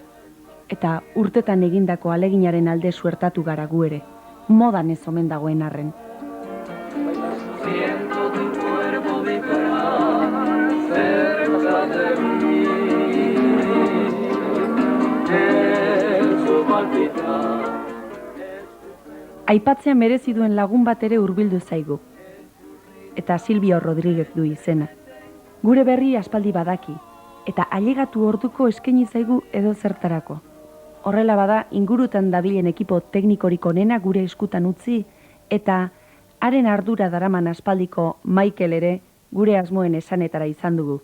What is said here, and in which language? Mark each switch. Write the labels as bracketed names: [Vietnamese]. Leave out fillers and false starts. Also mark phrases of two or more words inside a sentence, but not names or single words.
[Basque] Eta urtetan egindako aleginaren alde suertatu gara gu ere, modan ez omen dagoen arren. [Spanish] Siento tu cuerpo vibrar cerca de mí, es tu palpitar. [Basque] Aipatzea merezi duen lagun bat ere hurbildu zaigu. Eta Silvio Rodríguez du izena. Gure berri aspaldi badaki, eta ailegatu orduko eskaini zaigu edo zertarako. Horrela bada, ingurutan dabilen ekipo teknikorik onena gure eskutan utzi, eta haren ardura daraman aspaldiko Michael ere gure asmoen esanetara izan dugu.